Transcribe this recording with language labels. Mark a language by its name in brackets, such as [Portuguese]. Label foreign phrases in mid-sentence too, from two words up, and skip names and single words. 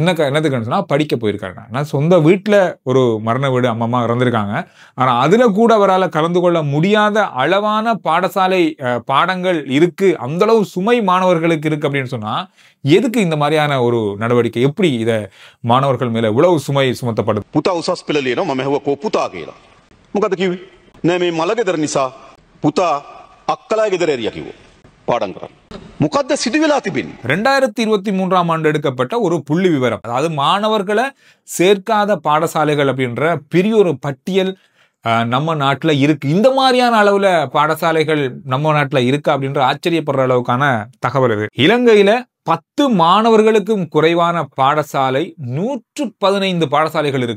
[Tamil] என்னதுக்குன்னு சொன்னா படிக்க போயிருக்காரு. நான் சொந்த வீட்டுல ஒரு மரண வீடு, அம்மா இறந்திருக்காங்க. ஆனா அதுல கூட அவரால் கலந்து கொள்ள முடியாத அளவான பாடசாலை பாடங்கள் இருக்கு, அந்த அளவு சுமை மாணவர்களுக்கு இருக்கு அப்படின்னு சொன்னா எதுக்கு இந்த மாதிரியான ஒரு நடவடிக்கை? எப்படி இத மாணவர்கள் மேல இவ்வளவு சுமை சுமத்தப்படுது? [Sinhala] පුතා උසස් පෙළ ලියනවා. මම ඇහුවා කෝ පුතා කියලා. මොකද කිව්වේ? නෑ මේ මල ගෙදර නිසා පුතා අක්කලා ගෙදර එරියා කිව්වා. பாடம் කරන්න. මොකද්ද සිදු වෙලා තිබෙන්නේ? [Tamil] 2023ஆம் ஆண்டு எடுக்கப்பட்ட ஒரு புள்ளி விவரம். அதாவது மாணவர்களை சேர்க்காத பாடசாலைகள் அப்படின்ற பெரிய ஒரு பட்டியல் நம்ம நாட்டுல இருக்கு. இந்த மாதிரியான அளவுல பாடசாலைகள் நம்ம நாட்டுல இருக்கு அப்படின்ற ஆச்சரியப்படுற அளவுக்கான தகவல் இது. இலங்கையில 10 மாணவர்களுக்கும் குறைவான பாடசாலை 115 பாடசாலைகள் இருக்கு.